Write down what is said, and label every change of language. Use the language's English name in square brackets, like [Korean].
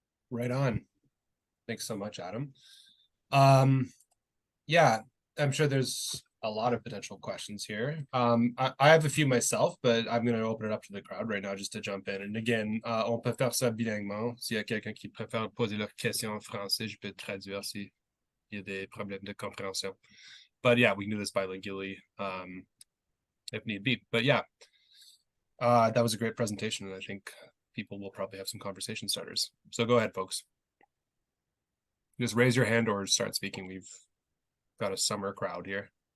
[English] Right on. Thanks so much, Adam. Yeah, I'm sure there's a lot of potential questions here. I have a few myself, but I'm going to open it up to the crowd right now just to jump in. And again, [French] on peut faire ça bilinguement. S'il y a quelqu'un qui préfère poser leur question en français, je peux traduire s'il y a des problèmes de compréhension. [English] But yeah, we can do this bilingually if need be. But yeah, that was a great presentation, and I think people will probably have some conversation starters. So go ahead, folks. Just raise your hand or start speaking. We've got a summer crowd here.